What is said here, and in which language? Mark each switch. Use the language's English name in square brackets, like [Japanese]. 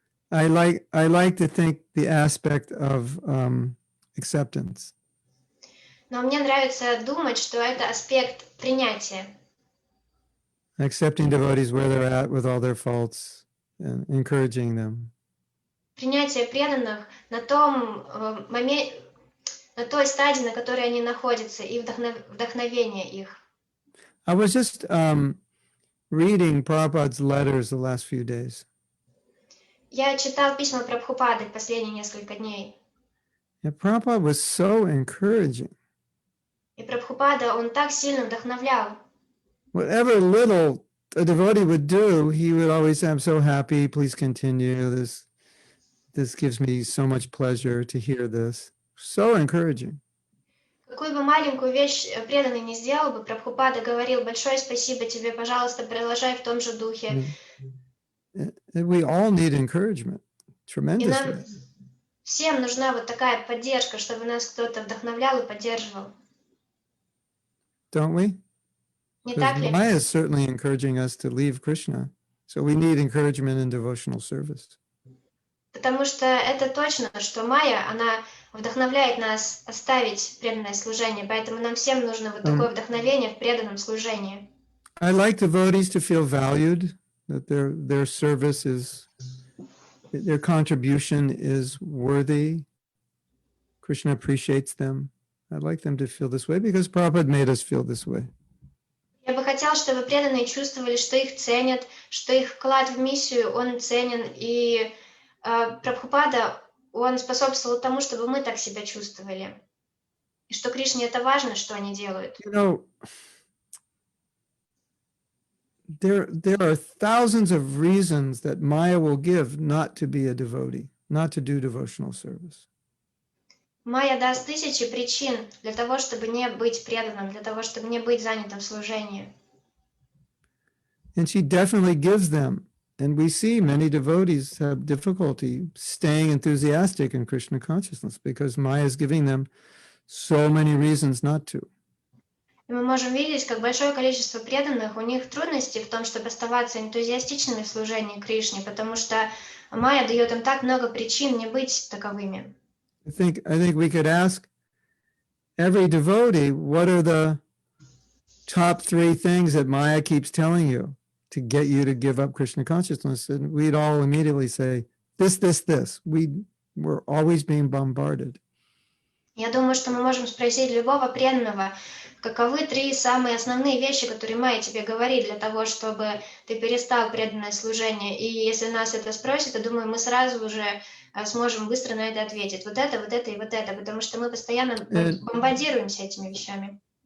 [English] I like to think the aspect of acceptance. [Russian] Но мне нравится думать, что это аспект принятия. [English] Accepting devotees where they're at with all their faults and encouraging them. [Russian] Принятие преданных на том моменте, на той стадии, на которой они находятся, и вдохновение их. [English] I was just reading Prabhupada's letters the last few days. [Russian] Я читал письма Прабхупады последние несколько дней. [English] And Prabhupada was so encouraging. [Russian] И Прабхупада, он так сильно вдохновлял. [English] Whatever little a devotee would do, he would always say, I'm so happy, please continue. This gives me so much pleasure to hear this. So encouraging. [Russian] Какую бы маленькую вещь преданный не сделал бы, Прабхупада говорил: большое спасибо тебе, пожалуйста, продолжай в том же духе. [English] We all need encouragement, [Russian] И нам [English] tremendously. [Russian] всем нужна вот такая поддержка, чтобы нас кто-то вдохновлял и поддерживал. [English] Don't we? [Russian] Не так [English] Because [Russian] ли? [English] Maya is certainly encouraging us to leave Krishna. So we need encouragement in devotional service. [Russian] Потому что это точно, что Майя, она вдохновляет нас оставить преданное служение, поэтому нам всем нужно вот такое вдохновение в преданном служении. [English] I like devotees to feel valued, that their service is, their contribution is worthy. Krishna appreciates them. I'd like them to feel this way because Prabhupada made us feel this way. [Russian] Я бы хотела, чтобы преданные чувствовали, что их ценят, что их вклад в миссию, он ценен, и Прабхупада, он способствовал тому, чтобы мы так себя чувствовали. И что Кришне это важно, что они делают. [English] You know, there are thousands of reasons that Maya will give not to be a devotee, not to do devotional service. [Russian] Майя даст тысячи причин для того, чтобы не быть преданным, для того, чтобы не быть занятым в служении. [English] And she definitely gives them. And we see many devotees have difficulty staying enthusiastic in Krishna consciousness because Maya is giving them so many reasons not to. [Russian] И мы можем видеть, как большое количество преданных, у них трудности в том, чтобы оставаться энтузиастичными в служении Кришне, потому что Майя дает им так много причин не быть таковыми. [English] I think we could ask every devotee, what are the top 3 things that Maya keeps telling you to get you to give up Krishna consciousness? And we'd all immediately say, this. We're always being bombarded. [Russian] Я думаю, что мы можем спросить любого преданного, каковы 3 самые основные вещи, которые Майя тебе говорит для того, чтобы ты перестал преданное служение. И если нас это спросят, то, думаю, мы сразу уже сможем быстро на это ответить. Вот это и вот это, потому что мы постоянно бомбардируемся этими вещами.